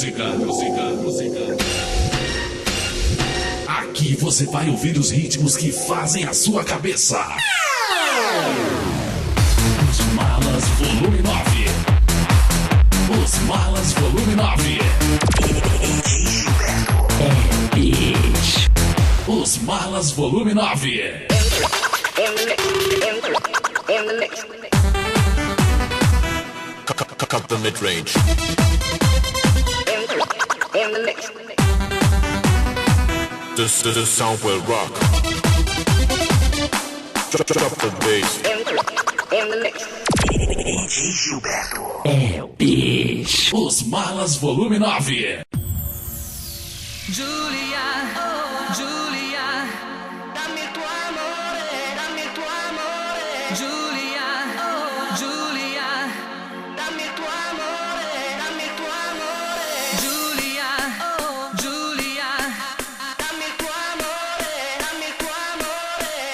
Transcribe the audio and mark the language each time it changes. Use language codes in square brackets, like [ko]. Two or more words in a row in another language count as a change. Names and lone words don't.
[pt] Aqui você vai ouvir os ritmos que fazem a sua cabeça. Os Malas Volume 9. Os Malas Volume 9. Os Malas Volume 9. [en] Cut the mid-range. The sound will rock. Drop the bass. [pt] DJ Gilberto. É o bicho. Os Malas Volume 9. [it] Giulia, oh, Giulia, dammi il tuo amore, dammi il tuo amore. Giulia, oh, Giulia, dammi il tuo amore, dammi il tuo amore. Giulia, oh, Giulia, dammi il tuo amore, dammi il tuo amore.